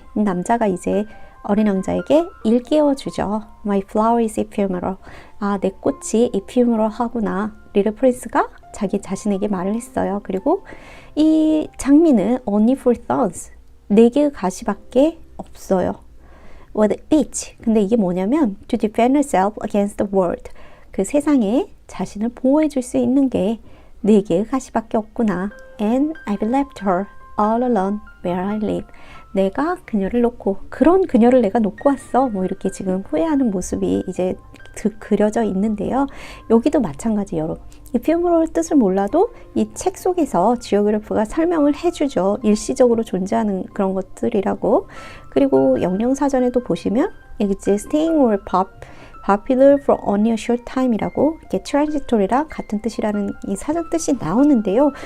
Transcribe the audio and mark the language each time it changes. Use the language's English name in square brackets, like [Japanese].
[Korean] 이 남자가 이제 어린 왕자에게 일깨워주죠. [English] My flower is ephemeral. [Korean] 내 꽃이 ephemeral 하구나. 리틀 프린스가 자기 자신에게 말을 했어요. 그리고 이 장미는 [English] only for thorns. [Korean] 4개의 가시밖에 없어요. [English] What each. [Korean] 근데 이게 뭐냐면 [English] to defend herself against the world. [Korean] 그 세상에 자신을 보호해 줄 수 있는 게 4개의 가시밖에 없구나. [English] And I've left her all alone where I live. [Korean] 내가 그녀를 놓고 그런 그녀를 내가 놓고 왔어. 뭐 이렇게 지금 후회하는 모습이 이제 그려져 있는데요. 여기도 마찬가지 여러분. 이 퓨머럴 뜻을 몰라도 이 책 속에서 지오그래프가 설명을 해주죠. 일시적으로 존재하는 그런 것들이라고. 그리고 영영사전에도 보시면 여기 이제 [English] staying or popular for only a short time [Korean] 이라고 이렇게 transitory랑 같은 뜻이라는 이 사전 뜻이 나오는데요.